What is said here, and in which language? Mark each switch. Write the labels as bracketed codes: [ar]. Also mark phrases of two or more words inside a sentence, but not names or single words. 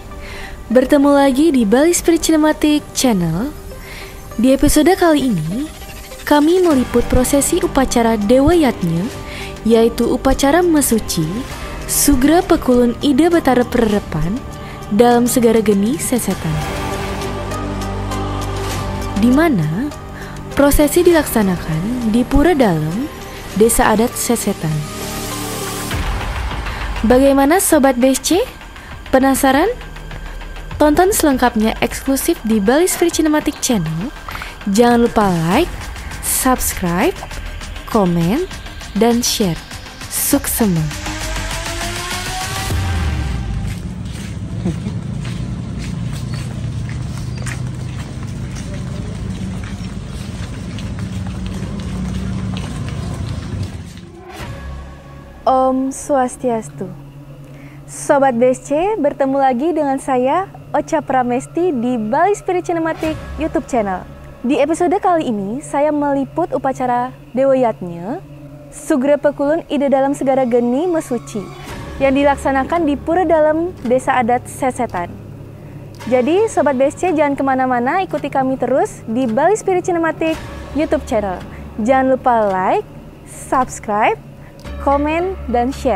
[id] Bertemu lagi di Bali Spirit Cinematic Channel. Di episode kali ini, kami meliput prosesi upacara Dewa Yatnya, yaitu upacara mesuci Sugra Pekulun Ida Betara Pererepan dalam Segara Geni Sesetan, di mana prosesi dilaksanakan di Pura Dalam, Desa Adat Sesetan. Bagaimana Sobat BSC? Penasaran? Tonton selengkapnya eksklusif di Bali Spirit Cinematic Channel. Jangan lupa like, subscribe, komen, dan share. [ban] Suksema! Om Swastiastu. [id] Sobat BSC, bertemu lagi dengan saya, Ocha Pramesti di Bali Spirit Cinematic YouTube channel. Di episode kali ini, saya meliput upacara Dewa Yatnya, Sugra Pekulun Ida dalam Segara Geni Mesuci, yang dilaksanakan di Pura Dalam, Desa Adat Sesetan. Jadi, Sobat BSC jangan kemana-mana, ikuti kami terus di Bali Spirit Cinematic YouTube channel. Jangan lupa like, subscribe, komen, dan share.